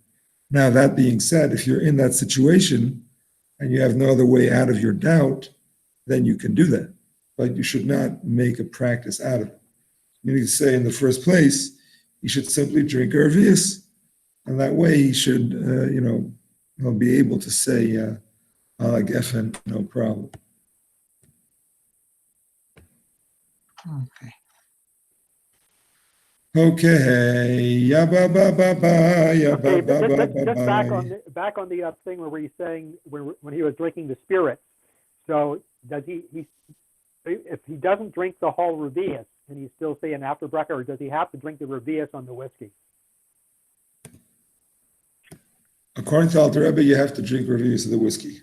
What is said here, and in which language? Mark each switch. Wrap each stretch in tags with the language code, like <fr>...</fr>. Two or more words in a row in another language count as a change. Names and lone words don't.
<en>Now, that being said, if you're in that situation and you have no other way out of your doubt, then you can do that. But you should not make a practice out of it. You need to say in the first place, you should simply drink Ervius, and that way he should, he'll be able to say</en> <he>ala gefen,</he> <en>no problem. okay. Okay, ya ba ba ba ba, ya ba Okay, ba but ba just ba back on the thing where he's saying when he was drinking the spirit. So does he if he doesn't drink the whole revius, can he still say an after bracha, or does he have to drink the revius on the whiskey? According to Alter Rebbe, you have to drink revius of the whiskey.</en>